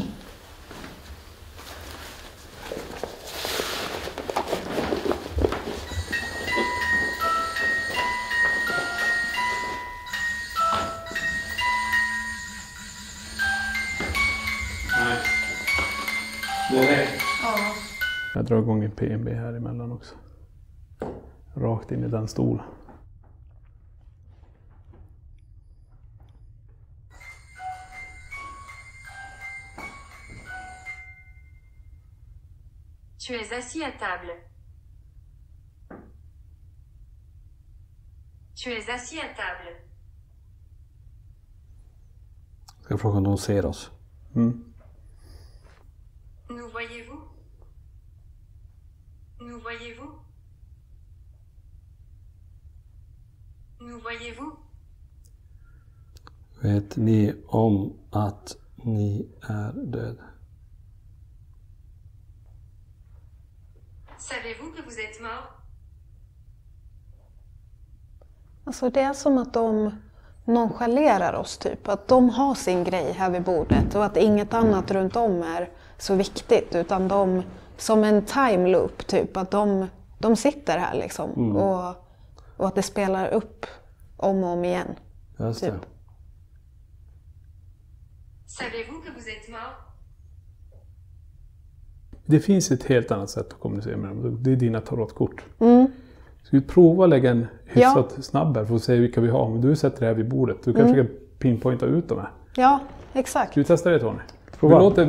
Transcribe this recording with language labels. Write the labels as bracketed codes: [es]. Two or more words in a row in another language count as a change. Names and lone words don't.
[sv] Nej. Det är det. Jag drar igång en PNB här emellan också. Rakt in i den stolen. [fr] Tu es assis à table. Tu es assis à table. [sv] Ska fråga om de ser oss. [fr] Nous voyez-vous? Nous voyez-vous? Nous voyez-vous? [sv] Vet ni om att ni är döda? [fr] Savez-vous que vous êtes mort? [sv] Alltså det är som att de nonchalerar oss typ. Att de har sin grej här vid bordet och att inget annat runt om är så viktigt. Utan de, som en [en] time loop [sv] typ, att de sitter här liksom. Och att det spelar upp om och om igen. Just det. Typ. [fr] Savez-vous que vous êtes mort? [sv] Det finns ett helt annat sätt att kommunicera med dem. Det är dina tarotkort. Ska vi prova att lägga en hyfsat snabb här för att se vilka vi har. Men du sätter det här vid bordet. Du kanske kan pinpointa ut dem här. Ja, exakt. Ska vi testa det Tony? Prova.